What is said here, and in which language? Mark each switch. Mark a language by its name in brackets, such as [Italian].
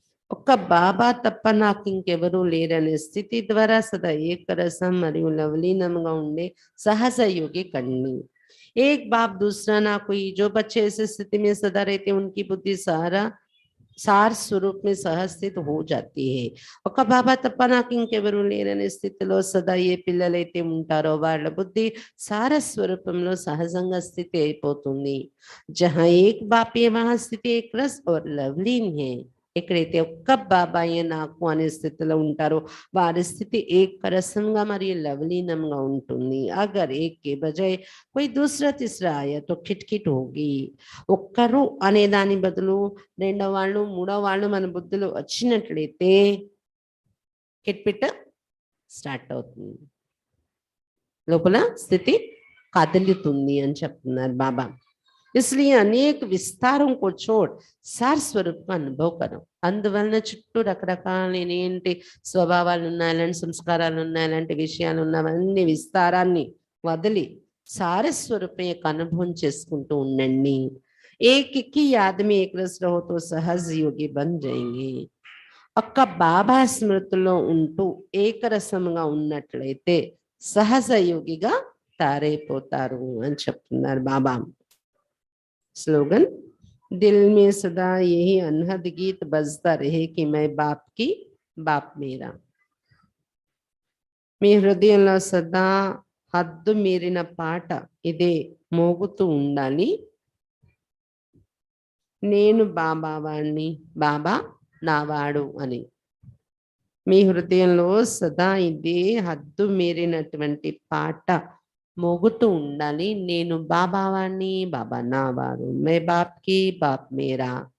[Telugu] ఒక్క బాబా తప్ప నాకు ఇంకెవరూ లేరనే స్థితి ద్వారా సదా ఏకరసం మరియు లవలీనంగా ఉండే [Hindi] सहज योगी करनी। एक बाप दूसरा ना कोई, जो बच्चे ऐसे स्थिति में सदा रहते उनकी बुद्धि सार स्वरूप में सहस्थित हो जाती है। [Telugu] ఒక బాబా తప్ప నాకు ఇంకెవరూ లేరనే స్థితిలో సదా ఏ పిల్లలైతే ఉంటారో వాళ్ళ బుద్ధి సార స్వరూపంలో సహజంగా స్థితి అయిపోతుంది। [Hindi] जहाँ एक बाप है वहाँ स्थिति एक रस और लवलीन है। [Telugu] ఎక్కడైతే ఒక్క బాబాయే నాకు అనే స్థితిలో ఉంటారో వారి స్థితి ఏకరసంగా మరియు లవలీనంగా ఉంటుంది। [Hindi] అగర్ ఏక్ కే బజాయ్ కోయి దూసరా తీసరా ఆయా తో కిట్కిట్ హోగి। [Telugu] ఒక్కరు అనే దాని బదులు రెండో వాళ్ళు మూడో వాళ్ళు మన బుద్ధులు వచ్చినట్లయితే కిట్పిట్ స్టార్ట్ అవుతుంది, లోపల స్థితి కదులుతుంది అని చెప్తున్నారు బాబా। [Hindi] इसलिए अनेक विस्तारों को छोड़ सार स्वरूप का अनुभव करो। [Telugu] అందువలన చుట్టూ రకరకాలైన ఏంటి స్వభావాలు ఉన్నాయి, అలాంటి సంస్కారాలు ఉన్నాయి, అలాంటి విషయాలు ఉన్నవన్నీ విస్తారాన్ని వదిలి సార స్వరూపం యొక్క అనుభవం చేసుకుంటూ ఉండండి। [Hindi] एक ही याद में एक रस रहो तो सहज योगी बन जाएंगे। [Telugu] ఒక్క బాబా స్మృతిలో ఉంటూ ఏకరసంగా ఉన్నట్లయితే సహజ యోగిగా తయారైపోతారు అని చెప్తున్నారు బాబా। [Hindi] स्लोगन, दिल में सदा यही अनहद गीत बजता रहे कि मैं बाप की, बाप मेरा। [Telugu] మీ హృదయంలో సదా హద్దు మీరిన పాట ఇదే మోగుతూ ఉండాలి, నేను బాబా వాణ్ణి, బాబా నావాడు అని। మీ హృదయంలో సదా ఇదే హద్దు మీరినటువంటి పాట మోగుతూ ఉండాలి, నేను బాబా వాణ్ణి, బాబా నావాడు, [Hindi] మే బాప్ కి, బాప్ మేరా।